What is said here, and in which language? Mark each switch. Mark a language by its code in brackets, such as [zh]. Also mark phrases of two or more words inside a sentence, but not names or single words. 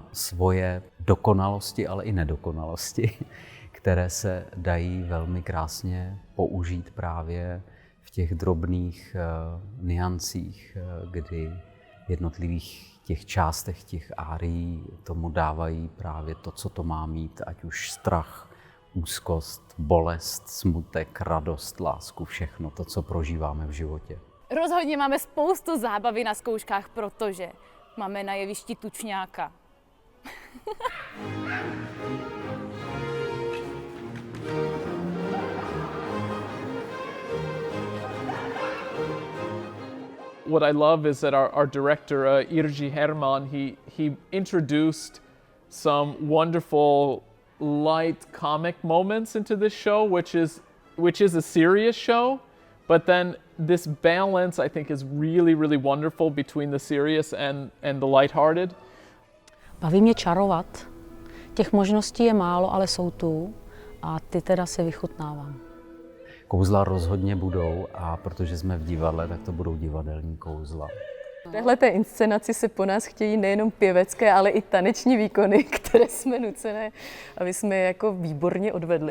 [cs] svoje dokonalosti, ale i nedokonalosti, které se dají velmi krásně použít právě v těch drobných nuancích, kdy v jednotlivých těch částech těch árií tomu dávají právě to, co to má mít, ať už strach, úzkost, bolest, smutek, radost, lásku, všechno to, co prožíváme v životě. Rozhodně máme spoustu zábavy na zkouškách, protože máme na jevišti tučňáka. [en] What I love is that our director, Irji Herman, he introduced some wonderful light comic moments into this show, which is a serious show, but then this balance I think is really, really wonderful between the serious and the lighthearted. [cs] Baví mě čarovat. Těch možností je málo, ale jsou tu a ty teda si vychutnávám. Kouzla rozhodně budou a protože jsme v divadle, tak to budou divadelní kouzla. V téhleté inscenaci se po nás chtějí nejenom pěvecké, ale i taneční výkony, které jsme nucené, aby jsme je jako výborně odvedli.